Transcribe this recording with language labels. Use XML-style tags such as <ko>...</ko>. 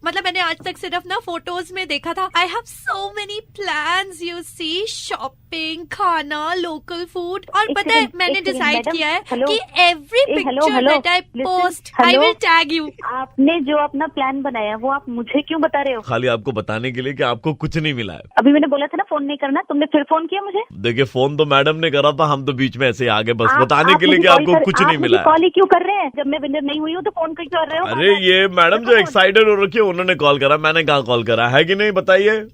<hi>मतलब मैंने आज तक सिर्फ ना फोटोज में देखा था।</hi> <en>I have so many plans, you see, shopping, khana, local food.</en> <hi>और पता है मैंने डिसाइड किया है कि</hi> <en>every picture that I post, I will tag you.</en> <hi>आपने जो अपना प्लान बनाया वो आप मुझे क्यों बता रहे हो? खाली आपको बताने के लिए कि आपको कुछ नहीं मिला है। अभी मैंने बोला था ना फोन नहीं करना, तुमने फिर फोन किया मुझे। देखिए, फोन तो मैडम ने करा था, हम तो बीच में ऐसे ही आ गए, बस बताने के लिए कि आपको कुछ नहीं मिला है। कॉल ही क्यों कर रहे हैं? जब मैं विनर नहीं हुई हूँ तो फोन क्यों कर रहे हो? अरे ये मैडम जो एक्साइटेड हो रखी है उन्होंने कॉल करा, मैंने कहाँ कॉल करा है कि नहीं, बताइए।</hi>